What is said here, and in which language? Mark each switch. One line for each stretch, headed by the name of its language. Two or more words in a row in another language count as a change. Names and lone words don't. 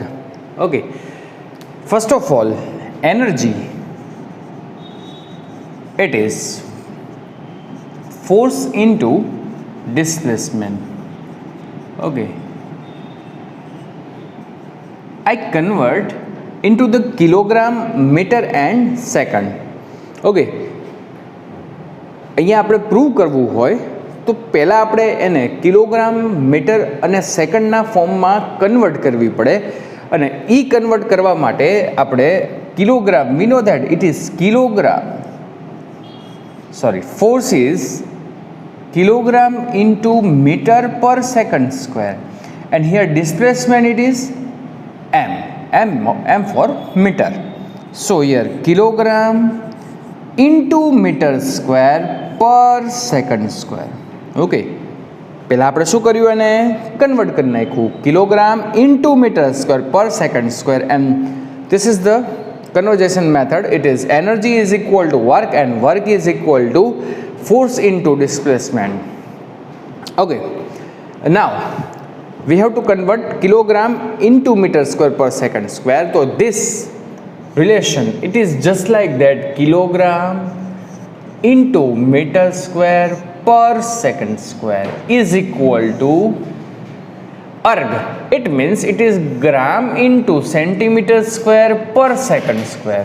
English: Okay, first of all, energy, it is force into displacement. Okay, I convert into the kilogram, meter and second.
Gujarati: Okay, અહીંયા આપણે પ્રૂવ કરવું હોય તો પહેલાં આપણે એને કિલોગ્રામ, મીટર અને સેકન્ડના ફોર્મમાં કન્વર્ટ કરવી પડે. અને એ કન્વર્ટ કરવા માટે આપણે કિલોગ્રામ,
English: we know that it is kilogram, force is kilogram into meter per second square, and here displacement it is m for meter. So here kilogram into meter square per second square. Okay,
Gujarati: પહેલાં આપણે શું કર્યું એને કન્વર્ટ કરી નાખ્યું
English: kilogram into meter square per second square, and this is the conversion method. It is energy is equal to work and work is equal to force into displacement. Okay, now we have to convert kilogram into meter square per second square. So this relation, it is just like that, kilogram into meter square per second square is equal to erg, it means it is gram into centimeter square per second square.